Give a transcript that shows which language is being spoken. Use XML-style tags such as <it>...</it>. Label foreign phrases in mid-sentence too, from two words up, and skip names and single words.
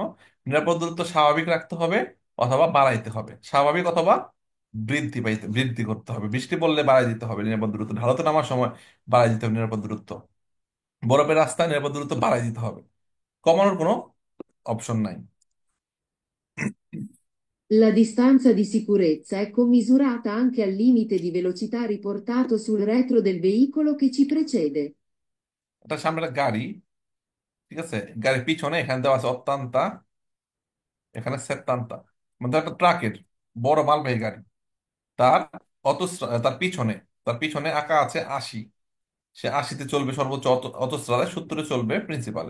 <bn>নিরাপদ দূরত্ব স্বাভাবিক রাখতে হবে অথবা বাড়াইতে হবে, স্বাভাবিক অথবা বৃদ্ধি করতে হবে। বৃষ্টি পড়লে বাড়াই দিতে হবে নিরাপদ দূরত্ব, ঢালাতে নামার সময় বাড়াই দিতে হবে নিরাপদ দূরত্ব, বরফের রাস্তায় নিরাপদ দূরত্ব বাড়াই দিতে হবে, কমানোর কোনো অপশন নাই।</bn> <it>La distanza di sicurezza è commisurata anche al limite di velocità riportato sul retro del veicolo che ci precede.</it> <bn>এটা সামনে একটা গাড়ি, ঠিক আছে, গাড়ির পিছনে এখানে দেওয়া আছে অত্যান্তা, এখানে সেত্তান্তা, মানে একটা ট্রাকের বড় মালবাহী গাড়ি, তার তার পিছনে, আঁকা আছে 80। সে 80-তে চলবে সর্বোচ্চ অটোস্ট্রাদায়, 70-এ চলবে প্রিন্সিপালে।</bn>